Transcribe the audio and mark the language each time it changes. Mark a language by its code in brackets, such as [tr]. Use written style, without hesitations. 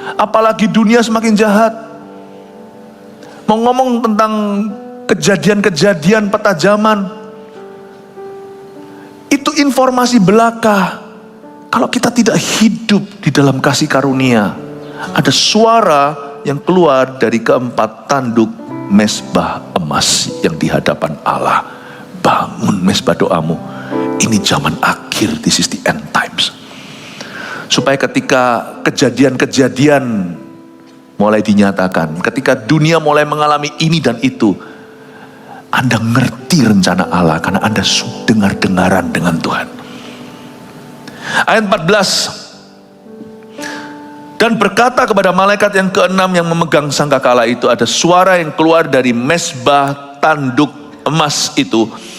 [id] Apalagi dunia semakin jahat. Mau ngomong tentang kejadian-kejadian petajaman, itu informasi belaka. Kalau kita tidak hidup di dalam kasih karunia, ada suara yang keluar dari keempat tanduk mezbah emas yang di hadapan Allah. Bangun mezbah doamu. Ini zaman akhir, [en] this is the end times. [id] Supaya ketika kejadian-kejadian mulai dinyatakan, ketika dunia mulai mengalami ini dan itu, Anda ngerti rencana Allah karena Anda dengar-dengaran dengan Tuhan. Ayat 14. Dan berkata kepada malaikat yang keenam yang memegang sangkakala itu, ada suara yang keluar dari mezbah tanduk emas itu.